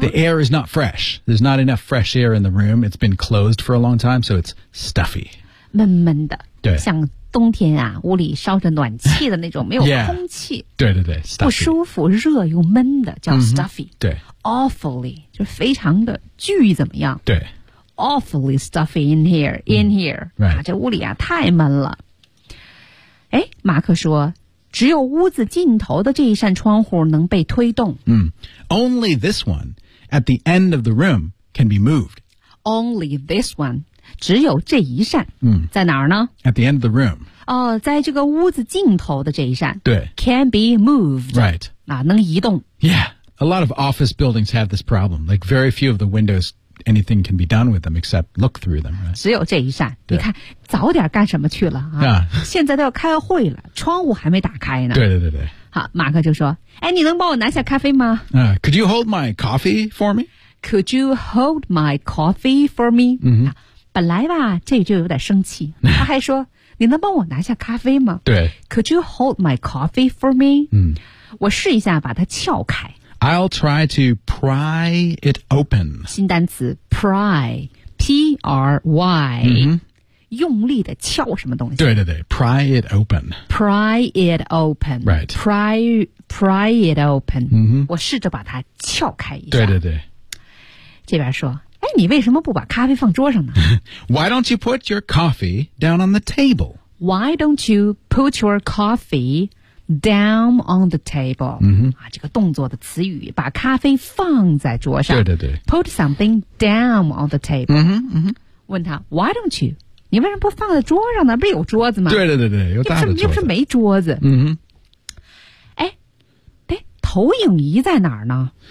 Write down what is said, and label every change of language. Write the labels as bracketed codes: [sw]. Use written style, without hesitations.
[en] The air is not fresh There's not enough fresh air in the room It's been closed for a long time So it's stuffy [zh] 闷闷的对像冬天啊屋里烧着暖气的那种没有空气、 [en] yeah. [zh] 对对对、 [en] stuffy. [zh] 不舒服热又闷的叫 stuffy、 mm-hmm. 对 awfully 就非常的巨怎么样对 [en] awfully stuffy in here in here、嗯 right. [zh] 啊、这屋里啊太闷了哎马克说只有屋子尽头的这一扇窗户能被推动、 mm. [en] only this one at the end of the room can be moved only this one [zh] 只有这一扇、嗯、在哪儿呢 [en] At the end of the room、 [zh] 哦、在这个屋子尽头的这一扇对 [en] Can be moved Right、 [zh] 啊、能移动 [en] Yeah A lot of office buildings have this problem Like very few of the windows anything can be done with them except look through them, right? [zh] 只有这一扇。你看早点干什么去了啊、 [en] yeah. [zh] 现在都要开会了，窗户还没打开呢。对对对对。好，马克就说，哎，你能帮我拿下咖啡吗？ [en] Could you hold my coffee for me? Could you hold my coffee for me?、 Mm-hmm. [zh] 本来吧，这就有点生气。他还说，你能帮我拿下咖啡吗？对。 [en] Could you hold my coffee for me?、 Mm-hmm. [zh] 我试一下把它撬开。 [en] I'll try to pry it open. [zh] 新单词 pry, P-R-Y.、 Mm-hmm. 用力的撬什么东西？对对对 ， [en] pry it open. Pry it open. Right. Pry it open.、 Mm-hmm. [zh] 我试着把它撬开一下。对对对。这边说，哎，你为什么不把咖啡放桌上呢 [en] ？Why don't you put your coffee down on the table? Why don't you put your coffee down on the table?、 Mm-hmm. [zh] 啊，这个动作的词语，把咖啡放在桌上。对对对。 [en] Put something down on the table. [zh] 嗯哼嗯哼。问他 [en] ，Why don't you? [zh] 你为什么不放在桌上呢？不是有桌子吗？对对对对，有大的桌子。又不是没桌子。嗯哼。哎，投影仪在哪儿呢